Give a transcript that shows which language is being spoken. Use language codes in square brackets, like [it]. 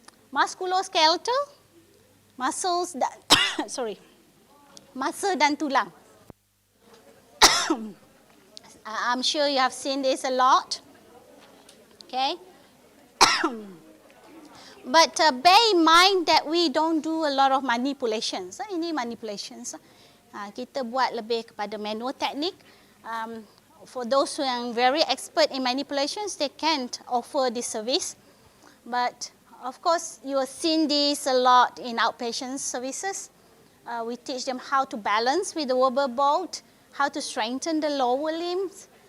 [ms] Musculoskeletal, muscles dan muscle dan tulang. [en] I'm sure you have seen this a lot. Okay. But bear in mind that we don't do a lot of manipulations. [ms] Ini manipulations. Kita buat lebih kepada manual technique. [en] For those who are very expert in manipulations, they can't offer this service. But of course, you have seen this a lot in outpatient services. We teach them how to balance with the rubber boat, how to strengthen the lower limbs.